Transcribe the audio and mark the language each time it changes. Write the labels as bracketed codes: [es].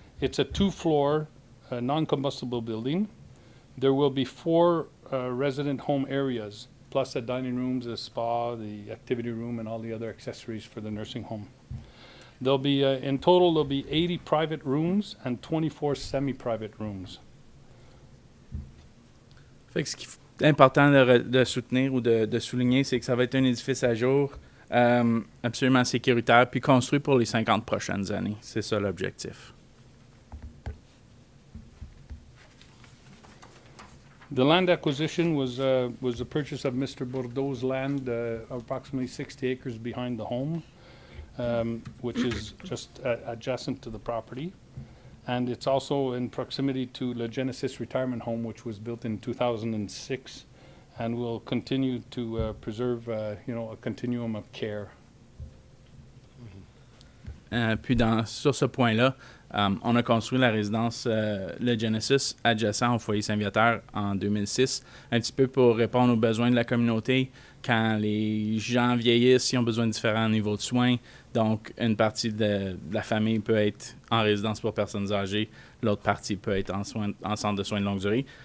[en] It's a 2-floor non-combustible building. There will be 4 resident home areas, plus the dining rooms, the spa, the activity room, and all the other accessories for the nursing home. There'll be, in total, there'll be 80 private rooms and 24 semi-private rooms. [fr] Fait que ce qui est important de soutenir ou de souligner, c'est que ça va être un édifice à jour, absolument sécuritaire, puis construit pour les 50 prochaines années. C'est ça l'objectif. [en] The land acquisition was the purchase of Mr. Bordeaux's land, approximately 60 acres behind the home, which is just adjacent to the property. And it's also in proximity to the Genesis Retirement Home, which was built in 2006, and will continue to preserve, a continuum of care. [fr] Puis sur ce point-là, on a construit la résidence le Genesis adjacent au foyer Saint-Viateur en 2006, un petit peu pour répondre aux besoins de la communauté quand les gens vieillissent, ils ont besoin de différents niveaux de soins. Donc, une partie de la famille peut être en résidence pour personnes âgées, l'autre partie peut être en centre de soins de longue durée.